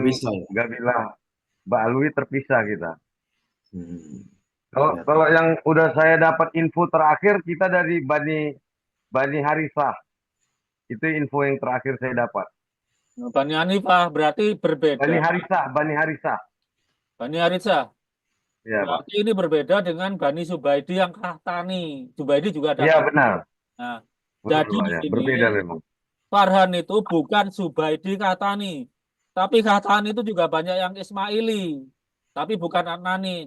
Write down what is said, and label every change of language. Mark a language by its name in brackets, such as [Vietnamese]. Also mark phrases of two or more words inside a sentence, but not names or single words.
[Indonesian] Terpisah ya? Gabila Ba'alwi terpisah kita. Ya. Kalau yang udah saya dapat info terakhir, kita dari Bani Harisah. Itu info yang terakhir saya dapat. Bani Hanifah berarti berbeda. Bani Harisah. Bani Harisah. Ya, Pak. Berarti ini berbeda dengan Bani Subaidi yang Kahtani. Subaidi juga ada. Iya, benar. Nah, Betul, jadi Pak, di ya. sini Berbeda memang. Farhan itu bukan Subaidi Kahtani. Tapi Kahtani itu juga banyak yang Ismaili. Tapi bukan Adnani.